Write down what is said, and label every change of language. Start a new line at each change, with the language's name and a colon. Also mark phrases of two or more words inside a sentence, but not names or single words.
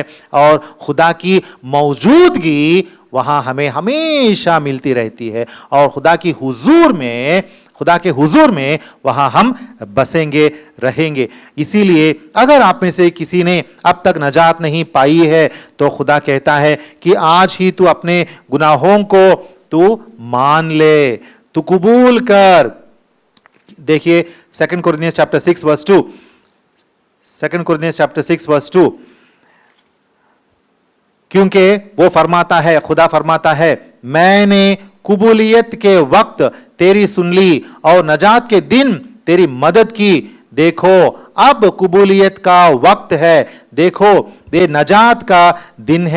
Hindi: और खुदा की मौजूदगी वहां हमें हमेशा मिलती रहती है और खुदा के हुजूर में वहां हम बसेंगे, रहेंगे। इसीलिए अगर आप में से किसी ने अब तक नजात नहीं पाई है, तो खुदा कहता है कि आज ही तू अपने गुनाहों को तू मान ले, तू कबूल कर।
English: देखिए 2 Corinthians chapter 6 verse 2, 2 Corinthians chapter 6 verse 2,
Hindi: क्योंकि वो फरमाता है, खुदा फरमाता है, मैंने कबूलियत के वक्त तेरी सुन ली और नजात के दिन तेरी मदद की। देखो अब कबूलियत का वक्त है, देखो ये नजात का दिन है।